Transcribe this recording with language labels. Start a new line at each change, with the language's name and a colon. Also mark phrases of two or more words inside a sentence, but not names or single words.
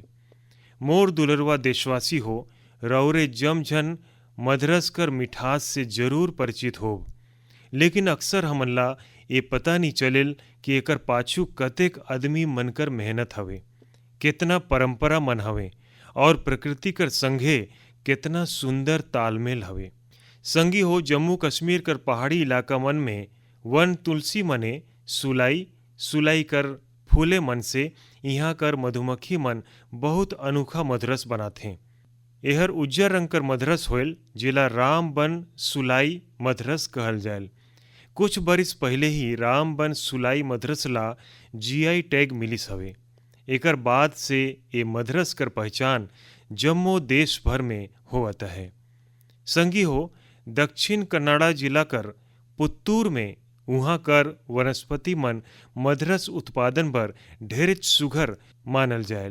Chhattisgarhi: मोर दुलरवा देशवासी हो, रौरे जमझन मधरस कर मिठास से जरूर परिचित हो, लेकिन अक्सर हमन ला ये पता नहीं चलेल कि एकर पाछू कतेक आदमी मन कर मेहनत हवे, कितना परंपरा मन हवे और प्रकृति कर संघे कितना सुंदर तालमेल हवे। संगी हो, जम्मू कश्मीर कर पहाड़ी इलाका मन में वन तुलसी मने सुलाई कर फूले मन से यहाँ कर मधुमक्खी मन बहुत अनोखा मधरस बनाथे। एहर उज्जर रंग कर मधरस होयल जिला रामबन सुलाई मधरस कहल जायल। कुछ बरिस पहले ही रामबन सुलाई मधरस ला
English: GI tag
Chhattisgarhi: मिलिस हवे। एकर बाद से ये मधरस कर पहचान जम्मू देश भर में होवत है। संगी हो, दक्षिण कन्नाडा जिला कर पुत्तूर में उहाँ कर वनस्पति मन मधरस उत्पादन बर ढेरेच सुघर मानल जायल।